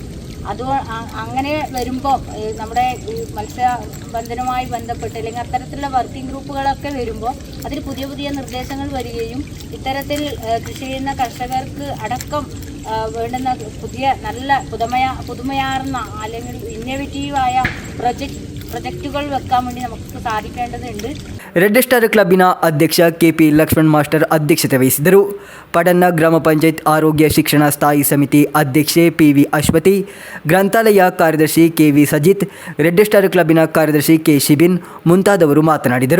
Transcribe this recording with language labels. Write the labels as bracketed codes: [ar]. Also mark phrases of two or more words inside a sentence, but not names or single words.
[ml] അങ്ങനെ വരുമ്പോൾ നമ്മുടെ മത്സ്യബന്ധനവുമായി ബന്ധപ്പെട്ട് അല്ലെങ്കിൽ അത്തരത്തിലുള്ള വർക്കിംഗ് ഗ്രൂപ്പുകളൊക്കെ വരുമ്പോൾ അതിൽ പുതിയ നിർദ്ദേശങ്ങൾ വരികയും ഇത്തരത്തിൽ കൃഷി ചെയ്യുന്ന കർഷകർക്ക് അടക്കം വേണ്ടുന്ന പുതിയ നല്ല പുതുമയാർന്ന അല്ലെങ്കിൽ ഇന്നോവേറ്റീവായ പ്രൊജക്റ്റുകൾ വെക്കാൻ വേണ്ടി നമുക്ക് സാധിക്കേണ്ടതുണ്ട്. [kn] ರೆಡ್ ಸ್ಟಾರ್ ಕ್ಲಬ್ಬಿನ ಅಧ್ಯಕ್ಷ KP ಲಕ್ಷ್ಮಣ್ ಮಾಸ್ಟರ್ ಅಧ್ಯಕ್ಷತೆ ವಹಿಸಿದರು. ಪಡನ್ನ ಗ್ರಾಮ ಪಂಚಾಯತ್ ಆರೋಗ್ಯ ಶಿಕ್ಷಣ ಸ್ಥಾಯಿ ಸಮಿತಿ ಅಧ್ಯಕ್ಷೆ PV ಅಶ್ವತಿ, ಗ್ರಂಥಾಲಯ ಕಾರ್ಯದರ್ಶಿ KV ಸಜಿತ್, ರೆಡ್ ಸ್ಟಾರ್ ಕ್ಲಬ್ಬಿನ ಕಾರ್ಯದರ್ಶಿ K ಶಿಬಿನ್ ಮುಂತಾದವರು ಮಾತನಾಡಿದರು.